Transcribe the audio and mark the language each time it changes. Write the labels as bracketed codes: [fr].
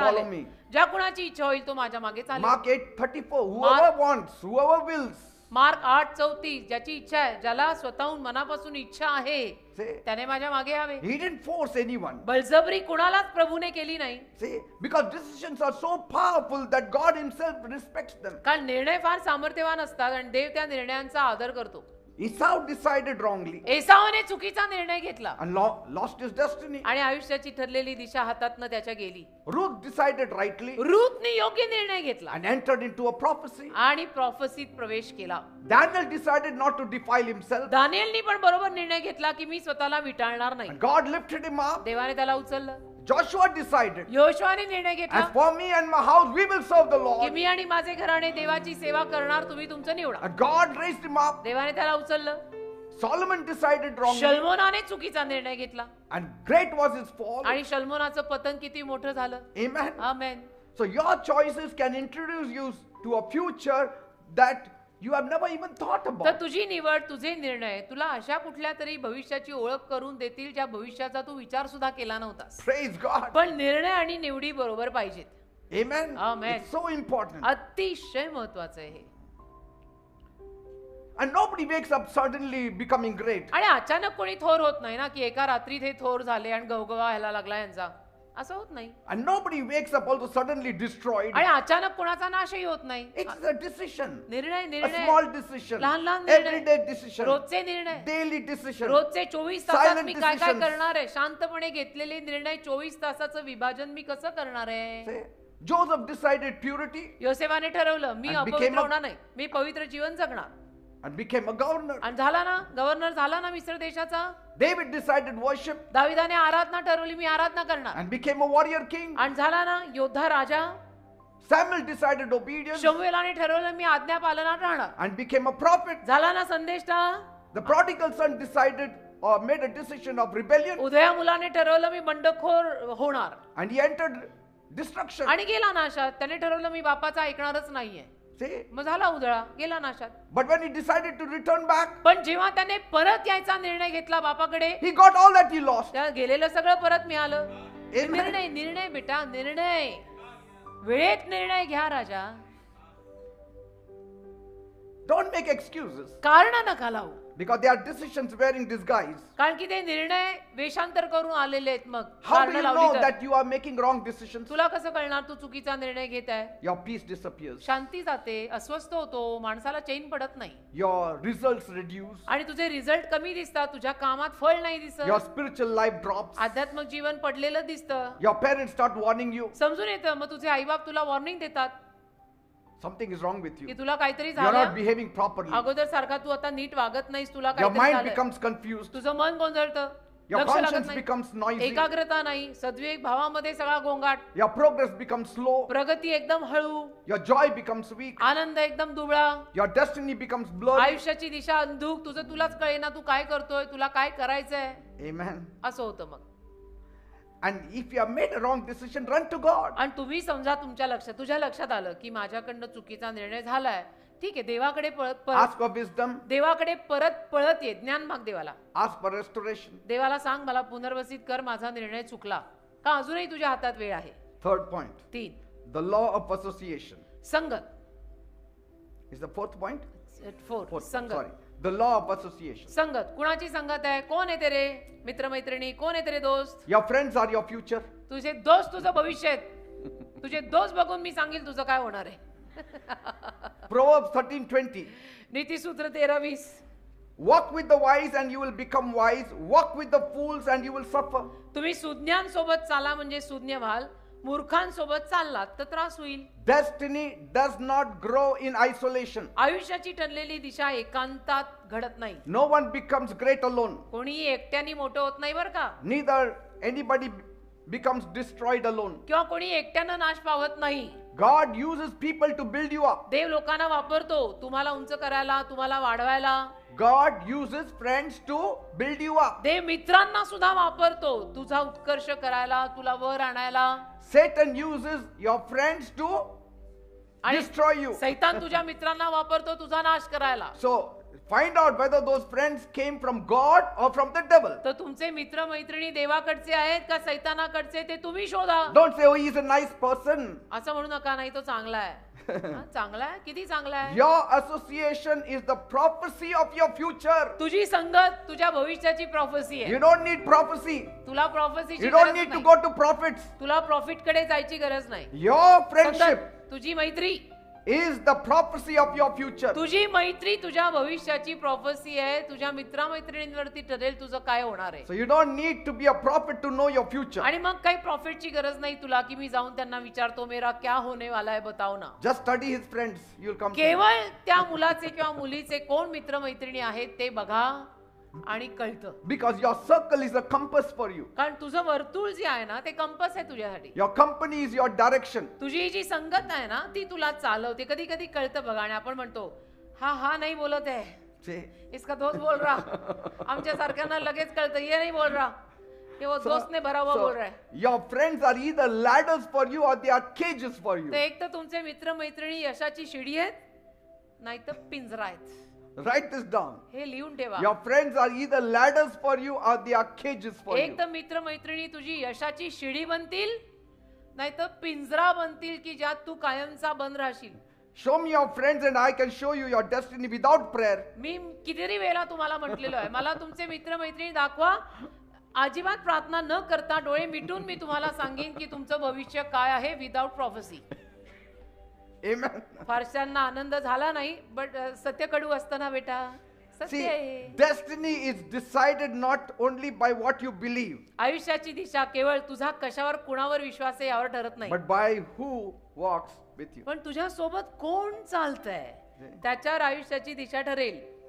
[mr] म्हणाले, ज्या कुणाची इच्छा होईल तो माझ्या मागे चालेल. [en] Mark 8:34. Whoever wants, whoever wills. [mr] Mark 8:34, ज्याची इच्छा आहे, ज्याला स्वतःहून मनापासून इच्छा आहे [en] Say, [mr] त्याने माझ्या मागे यावे. [en] he didn't force anyone. [mr] बळजबरी कुणालाच प्रभूने केली नाही, [en] See, because decisions are so powerful that God himself respects them. [mr] कारण निर्णय फार सामर्थ्यवान असतात आणि देव त्या निर्णयांचा आदर करतो. [en] Esau decided wrongly [mr] एसावाने चुकीचा निर्णय घेतला [en] and lost his destiny. [mr] आणि आयुष्याची ठरलेली दिशा हातातनं त्याच्या गेली. [en] Ruth decided rightly [mr] रूथने योग्य निर्णय घेतला [en] and entered into a prophecy. [mr] आणि प्रॉफेसीत प्रवेश केला. [en] Daniel decided not to defile himself [mr] दानिएलनी पण बरोबर निर्णय घेतला की मी स्वतःला विटाळणार नाही. [en] and God lifted him up. [mr] देवाने त्याला उचललं. [en] Joshua decided, [mr] योशुआने निर्णय घेतला [en] as for me and my house, we will serve the [mr] की [en] Lord. [mr] मी आणि माझे घराणे देवाची सेवा करणार, तुम्ही तुमचं निवडा. [en] And God raised him up. [mr] देवाने त्याला उचललं. [en] Solomon decided wrongly [mr] शल्मोनाने चुकीचा निर्णय घेतला [en] and great was his fall. [mr] आणि शल्मोनाचं पतन किती मोठं झालं. [en] Amen. [mr] Amen. [en] So your choices can introduce you to a future that you have never even thought [mr] तर [en] about. [mr] तुझी निवड, तुझे निर्णय तुला अशा कुठल्या तरी भविष्याची ओळख करून देतील ज्या भविष्याचा तू विचार सुद्धा केला नव्हतास. [en] Praise God. [mr] पण निर्णय आणि निवडी बरोबर पाहिजेत. [en] Amen. Amen. It's so important. [mr] अतिशय महत्वाचं आहे हे. [en] And nobody wakes up suddenly becoming great. [mr] आणि अचानक कोणी थोर होत नाही ना, की एका रात्रीत हे थोर झाले आणि गवगवा व्हायला लागला यांचा. असं होत नाही. [en] And nobody wakes up also suddenly destroyed. [mr] आणि अचानक कोणाचा नाशही होत नाही. [en] It's a decision. [mr] निर्णय [en] A [mr] निर्णय [en] small decision. [mr] लहान-लहान निर्णय. [en] Everyday decision. [mr] रोजचे निर्णय, [en] Daily decision. [mr] रोजचे 24 तासात [en] Silent [mr] मी काय काय [en] decisions. [mr] करणार आहे. शांतपणे घेतलेले निर्णय 24 तासाचं विभाजन मी कसं करणार आहे. [en] Say, Joseph decided purity [mr] योसेफाने ठरवलं मी [en] And became [mr] अपवित्र [en] a- [mr] होणार नाही, मी पवित्र जीवन जगणार. [en] and became a governor. [mr] आणि झाला ना, गव्हर्नर झाला ना मिस्र देशाचा. [en] David decided worship [mr] दाविदाने आराधना ठरवली, मी आराधना करणार. [en] and became a warrior king. [mr] आणि झाला ना योद्धा राजा. [en] Samuel decided obedience [mr] शमूएलाने ठरवलं मी आज्ञा पालनात राहणार. [en] and became a prophet. [mr] झाला ना संदेष्टा. [en] The prodigal son decided or made a decision of rebellion [mr] उदया मुलाने ठरवलं मी बंडखोर होणार [en] and he entered destruction. [mr] आणि गेला नाशात. त्याने ठरवलं मी बापाचं ऐकणारच नाहीये. [en] See? [mr] मग झाला उधळा, गेला नाशात. [en] But when he decided to return back, [mr] पण जेव्हा त्याने परत यायचा निर्णय घेतला बापाकडे, [en] he got all that he lost. [mr] त्या गेलेलं सगळं परत मिळालं. [en] Amen. [mr] निर्णय निर्णय बेटा, निर्णय वेळेत निर्णय घ्या राजा. [en] Don't make excuses [mr] कारण नका लावू, [en] because they are decisions wearing disguise. [mr] कारण की ते निर्णय वेषांतर करून आलेले आहेत. मग [en] How do [mr] कारणं [en] you [mr] लावली [en] know [mr] तर. [en] that you are making wrong decisions? [mr] तुला कसं कळणार तू चुकीचा निर्णय घेत आहे? [en] Your peace disappears. [mr] शांती जाते, अस्वस्थ होतो, माणसाला चैन पडत नाही [en] Your results reduce. [mr] आणि तुझे रिझल्ट कमी दिसतात, तुझ्या कामात फळ नाही दिसत, [en] Your spiritual life drops. [mr] आध्यात्मिक जीवन पडलेलं दिसतं. [en] Your parents start warning you. [mr] समजून येतं, मग तुझे आईबाप तुला वॉर्निंग देतात [en] Something is wrong with [mr] की [en] you. [mr] तुला काहीतरी [en] You are not [mr] झालं, [en] behaving properly. [mr] अगोदर सारखा तू आता नीट वागत नाहीस, तुला [en] Your [mr] काहीतरी झालंय. [en] becomes confused. [mr] तुझं मन गोंधळतं, [en] Your [mr] लक्ष लागत [en] conscience [mr] नाही, [en] becomes noisy. [mr] एकाग्रता नाही, सद्विवेक भावामध्ये सगळा गोंगाट, [en] Your progress becomes slow. [mr] प्रगती एकदम हळू, [en] Your joy becomes weak. [mr] आनंद एकदम दुबळा, [en] Your destiny becomes blurry. [mr] आयुष्याची दिशा अंधुक, तुझं तुलाच कळेना तू काय करतोय, तुला काय करायचंय, [en] Amen. [mr] असं होतं. मग [en] And if you have made a wrong decision, run to God. [mr] आणि तुम्ही समजा तुझ्या लक्षात आलं की माझ्याकडनं चुकीचा निर्णय झालाय, ठीक आहे, देवाकडे परत [en] Ask for wisdom. [mr] देवाकडे पळत ये, ज्ञान माग देवाला. [en] Ask for restoration. [mr] देवाला सांग मला पुनर्वसित कर, माझा निर्णय चुकला का, अजूनही तुझ्या हातात वेळ आहे. [en] Third point. [mr] 3 [en] The law of association. [mr] संगत. [en] Is the fourth point? [mr] 4 [en] Sorry. [mr] संगत. [en] The law of association. [mr] संगत. कुणाची संगत आहे? कोण आहे तेरे मित्र मैत्रिणी, कोण आहे तेरे दोस्त? [en] Your friends are your future. [mr] तुझे दोस्त तुझं भविष्य आहेत. तुझे दोस्त बघून मी सांगेल तुझं काय होणार आहे. [en] Proverbs 13:20. [mr] नीतिसूत्र 13:20. [en] Walk with the wise and you will become wise. Walk with the fools and you will suffer. [mr] तुम्ही सुज्ञान सोबत चाला म्हणजे सुज्ञ व्हाल, मूर्खांसोबत चाललात तर त्रास होईल. [en] Destiny does not grow in isolation. [mr] आयुष्याची ठरलेली दिशा एकांतात घडत नाही. [en] No one becomes great alone. [mr] कोणीही एकट्याने मोठं होत नाही बरं का, [en] Neither anybody becomes destroyed alone. [mr] किंवा कोणी एकट्यानं नाश पावत नाही. [en] God uses people to build you up. [mr] देव लोकांना वापरतो तुम्हाला उंच करायला, तुम्हाला वाढवायला. [en] God uses friends to build you up. [mr] देव मित्रांना सुद्धा वापरतो तुझा उत्कर्ष करायला, तुला वर आणायला. [en] Satan uses your friends to [mr] आणि [en] destroy you. [mr] सैतान तुझ्या मित्रांना वापरतो तुझा नाश करायला. [en] So find out whether those friends came from God or from the devil. [mr] तर तुमचे मित्र मैत्रिणी देवाकडचे आहेत का सैतानाकडचे ते तुम्ही शोधा. [en] Don't say, oh, he's a nice person. [mr] असं म्हणू नका, नाही तो चांगला आहे. हा, चांगला आहे, किती चांगला आहे. [en] Your association is the prophecy of your future. [mr] तुझी संगत तुझ्या भविष्याची प्रॉफेसी आहे. [en] You don't need prophecy. [mr] तुला प्रॉफेसीची [en] You don't [mr] गरज [en] need to [mr] नाही. [en] go to prophets. [mr] तुला प्रॉफिट कडे जायची गरज नाही. [en] Your friendship [mr] संगत, तुझी मैत्री, [en] is the prophecy of your future. [mr] तुझी मैत्री तुझ्या भविष्याची प्रॉफेसी आहे. तुझ्या मित्रामैत्रिणींवरती ठरेल तुझं काय होणार आहे. [en] So you don't need to be a prophet to know your future. [mr] आणि मग काही प्रॉफिटची गरज नाही तुला की मी जाऊन त्यांना विचारतो [hi] मेरा क्या होने वाला है बताओ ना. [en] Just study his friends. You'll come. [mr] केवळ त्या मुलाचे किंवा मुलीचे कोण मित्रमैत्रिणी आहेत ते बघा आणि कळतं. [en] Because your circle is a compass for you. [mr] कारण तुझं वर्तुळ जे आहे ना ते कंपस आहे तुझ्यासाठी. [en] Your company is your direction. [mr] तुझी जी संगत आहे ना ती तुला चालवते. कधी कधी कळतं बघा आणि आपण म्हणतो हा नाही बोलत आहे, [en] See? [hi] इसका दोस्त बोल रहा. [mr] आमच्या सारख्यांना लगेच कळतं [hi] ये नहीं बोल रहा, कि वो दोस्त ने भरा हुआ बोल रहा है. [en] Your friends are either ladders for you or they are cages for you. [mr] तर एक तर तुमचे मित्र मैत्रिणी यशाची शिडी आहेत नाही तर पिंजरा आहेत. [en] Write this down. [mr] हे लिहून ठेवा. [en] Your friends are either ladders for you or they are cages for you. [mr] एक तर मित्र मैत्रिणी तुझी यशाची शिडी बनतील नाही तर पिंजरा बनतील की ज्यात तू कायमचा बंद राहशील. [en] Show me your friends and I can show you your destiny without prayer. [mr] मी कितीतरी वेळा तुम्हाला म्हटलेलो आहे मला तुमचे मित्र मैत्रिणी दाखवा, अजिबात प्रार्थना न करता डोळे मिटून मी तुम्हाला सांगेन की तुमचं भविष्य काय आहे [en] Without prophecy. Amen. [mr] फारशांना आनंद झाला नाही, बट सत्य कडू असतं ना बेटा, सत्य [en] See, [mr] आहे. [en] destiny is decided not only by what you believe, [mr] आयुष्याची दिशा केवळ तुझा कशावर कुणावर विश्वास आहे यावर ठरत नाही, [en] but by who walks with you. [mr] पण तुझ्या सोबत कोण चालतंय त्याच्यावर आयुष्याची दिशा ठरेल.